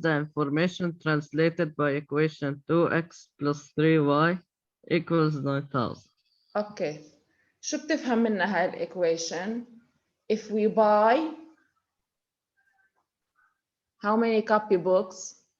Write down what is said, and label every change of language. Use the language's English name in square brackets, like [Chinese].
[English] the information translated by equation 2x plus 3y equals 9,000? Okay. [Arabic] شو بتفهم منها هاي equation? [English] If we buy how many copybooks?